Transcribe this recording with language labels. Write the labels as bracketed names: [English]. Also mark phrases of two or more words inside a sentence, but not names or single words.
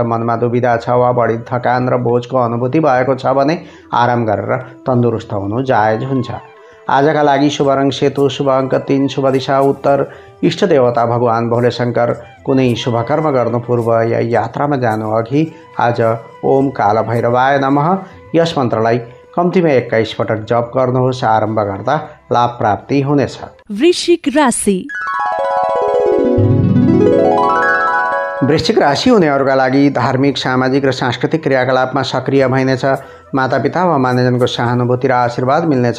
[Nepali] मनमा दुविधा छ वा बढी थकान र बोझको अनुभूति भएको छ भने आराम गरेर तन्दुरुस्त हुनु जायज हुन्छ। आजका लागि शुभ रङ सेतो, शुभ अङ्क 3, शुभ दिशा उत्तर, इष्टदेवता भगवान् भोले शङ्कर। कुनै शुभ कर्म गर्नु पूर्व या यात्रामा जानु अघि आज [Sanskrit] ओम काल भैरवाय नमः [Nepali] यस मन्त्रलाई कम्तीमा 21 पटक जप गर्नुहोस्। आरम्भ गर्दा लाभ प्राप्ति हुनेछ। वृश्चिक राशि। वृश्चिक राशि हुनेहरूका लागि धार्मिक, सामाजिक र सांस्कृतिक क्रियाकलापमा सक्रिय भइनेछ। मातापिता वा मान्यजनको सहानुभूति र आशीर्वाद मिल्नेछ।